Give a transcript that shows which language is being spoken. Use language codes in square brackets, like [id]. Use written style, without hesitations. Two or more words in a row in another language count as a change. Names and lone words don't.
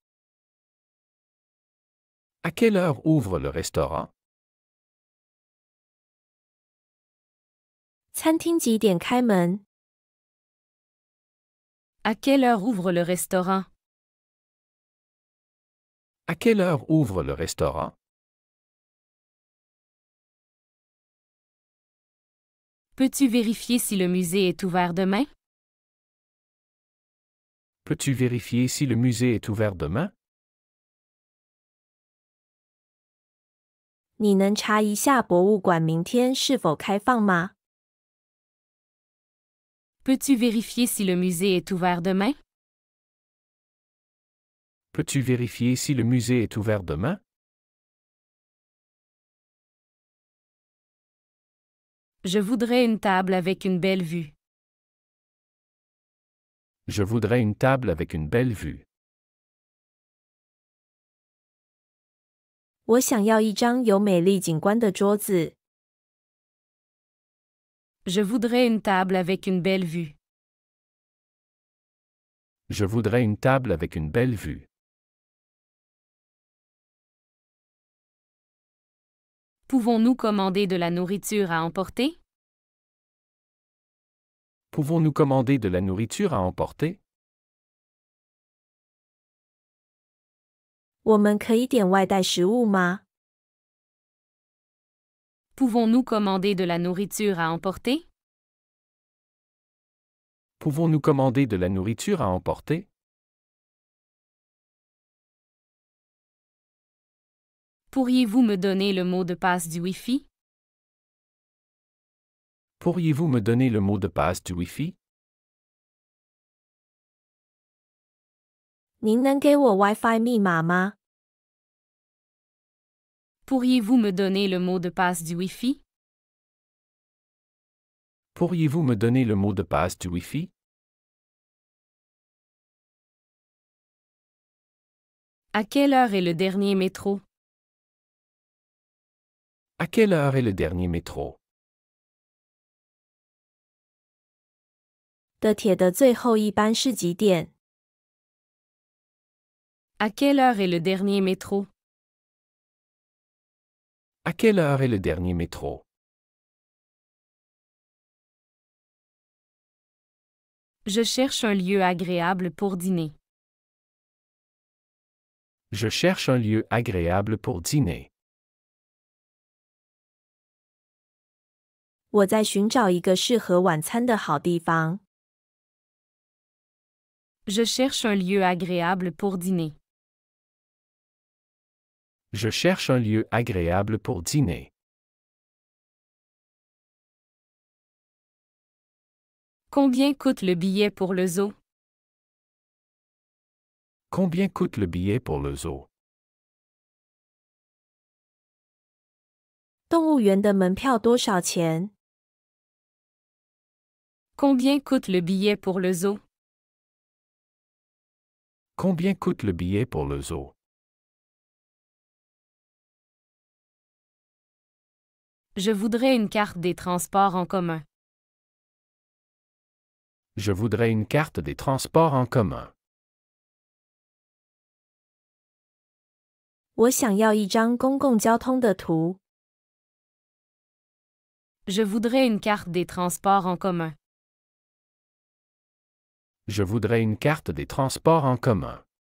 [fr] À quelle heure ouvre le restaurant? [zh] 餐厅几点开门？ [fr] À quelle heure ouvre le restaurant? À quelle heure ouvre le restaurant? Peux-tu vérifier si le musée est ouvert demain? Peux-tu vérifier si le musée est ouvert demain? [zh] 你能查一下博物馆明天是否开放吗？ [fr] Peux-tu vérifier si le musée est ouvert demain? Peux-tu vérifier si le musée est ouvert demain? Je voudrais une table avec une belle vue. Je voudrais une table avec une belle vue. [zh] 我想要一张有美丽景观的桌子。 [fr] Je voudrais une table avec une belle vue. Je voudrais une table avec une belle vue. Pouvons-nous commander de la nourriture à emporter? Pouvons-nous commander de la nourriture à emporter? [zh] 我们可以点外带食物吗？ [fr] Pouvons-nous commander de la nourriture à emporter? Pouvons-nous commander de la nourriture à emporter? Pourriez-vous me donner le mot de passe du Wi-Fi? Pourriez-vous me donner le mot de passe du Wi-Fi? [zh] 您能给我 WiFi 密码吗？ [fr] Pourriez-vous me donner le mot de passe du Wi-Fi? Pourriez-vous me donner le mot de passe du Wi-Fi? À quelle heure est le dernier métro? À quelle heure est le dernier métro? [zh] 的铁的最后一班是几点？ [fr] À quelle heure est le dernier métro? À quelle heure est le dernier métro? Je cherche un lieu agréable pour dîner. Je cherche un lieu agréable pour dîner. [zh] 我在寻找一个适合晚餐的好地方。 [fr] Je cherche un lieu agréable pour dîner. Je cherche un lieu agréable pour dîner. Combien coûte le billet pour le zoo? Combien coûte le billet pour le zoo? [zh] 动物园的门票多少钱？ [fr] Combien coûte le billet pour le zoo? Combien coûte le billet pour le zoo? Je voudrais une carte des transports en commun. Je voudrais une carte des transports en commun. [zh] 我想要一张公共交通的图。 [fr] Je voudrais une carte des transports en commun. Je voudrais une carte des transports en commun.